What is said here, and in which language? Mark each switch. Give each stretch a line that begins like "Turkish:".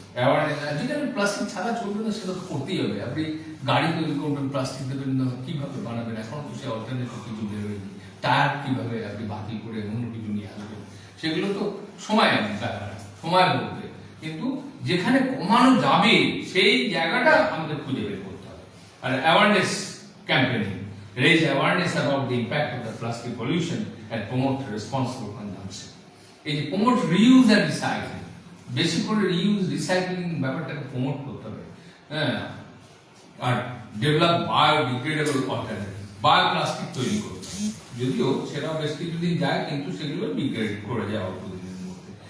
Bangla: Awareness, যেখানে plastic ছাড়া চলবে না সেটা তো করতেই হবে। আপনি গাড়ি তৈরি করবেন, প্লাস্টিক দেবেন না, কিভাবে বানাবেন? এখন তো সে অল্টারনেটিভ কিছু বেরোয়নি। টায়ার কিভাবে আপনি বাতিল করে অন্য কিছু নিয়ে আসবেন, সেগুলো তো সময় সময় বলতে, কিন্তু যেখানে কমানো যাবে সেই জায়গাটা আমাদের খুঁজে বের করতে হবে।
English: আর awareness campaigning, raise awareness about the impact of the plastic pollution and promote responsible consumption.
Bangla: এই যে
English: promote reuse and recycling,
Bangla: বেশি করে রিউজ রিসাইক্লিং ব্যাপারটাকে প্রমোট করতে হবে। হ্যাঁ, আর
English: develop biodegradable alternative,
Bangla: বায়োপ্লাস্টিক তৈরি করতে হবে। যদিও সেটাও বেশ কিছুদিন যায়, কিন্তু সেগুলো ডিগ্রেড করে যায় অল্প দিনের মধ্যে।